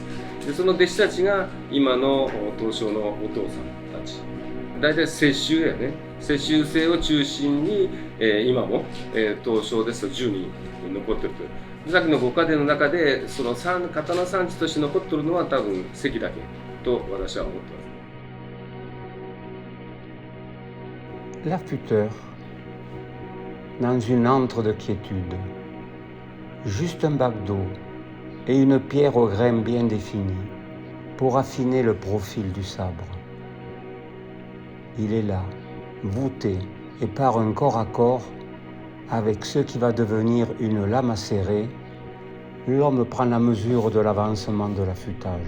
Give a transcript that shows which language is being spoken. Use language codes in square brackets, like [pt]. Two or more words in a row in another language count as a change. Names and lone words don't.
[ja] でその弟子たちが今の刀匠のお父さんたち、大体世襲やね、世襲制を中心に、今も、刀匠ですと10人残ってるという。さっきのご家庭の中でその刀産地として残ってるのは多分関だけと私は思ってます。 [fr] L'affûteur, dans une antre de quiétude, juste un bac d'eau et une pierre au grain bien défini pour affiner le profil du sabre. Il est là, voûté et par un corps à corps avec ce qui va devenir une lame acérée, l'homme prend la mesure de l'avancement de l'affûtage.